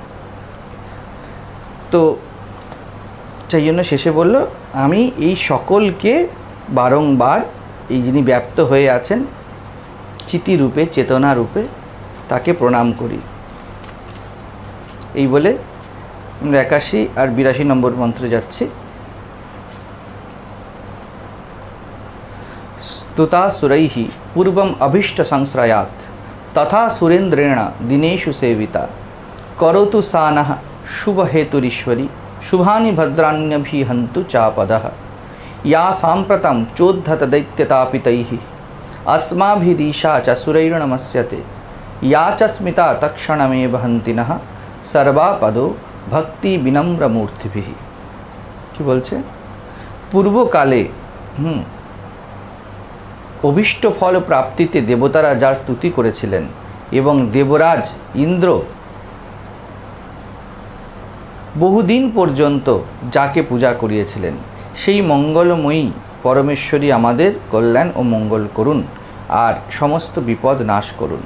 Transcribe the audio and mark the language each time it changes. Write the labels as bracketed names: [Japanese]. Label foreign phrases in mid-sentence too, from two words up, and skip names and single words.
[Bangla] তো সেই জন্য শেষে বলল আমি এই সকলকে বারংবার এই যিনি ব্যাপ্ত হয়ে আছেন চিতিরূপে চেতনা রূপে তাকে প্রণাম করি। এই বলে আমরা 81 আর 82 নম্বর মন্ত্রে যাচ্ছি। [Sanskrit] स्तुता सुरैः पूर्वम अभीष्ट संश्रयात् तथा सुरेन्द्रेण दिनेषु सेविता करोतु सा नः शुभ हेतुरीश्वरी शुभानि भद्राण्यभिहन्तु चापदः या साम्प्रतं चोद्धत दैत्यतापितैः अस्माभिदीशा च सुरैर्नमस्यते या च स्मिता तत्क्षणमेव हन्ति नः सर्वापदो भक्ति विनम्र मूर्तिभिः। [Bangla] কি বলছে? পূর্বকালে অভীষ্ট ফল প্রাপ্তিতে দেবতারা যার স্তুতি করেছিলেন এবং দেবরাজ ইন্দ্র বহুদিন পর্যন্ত যাকে পূজা করিয়েছিলেন সেই মঙ্গলময়ী পরমেশ্বরী আমাদের কল্যাণ ও মঙ্গল করুন আর সমস্ত বিপদ নাশ করুন।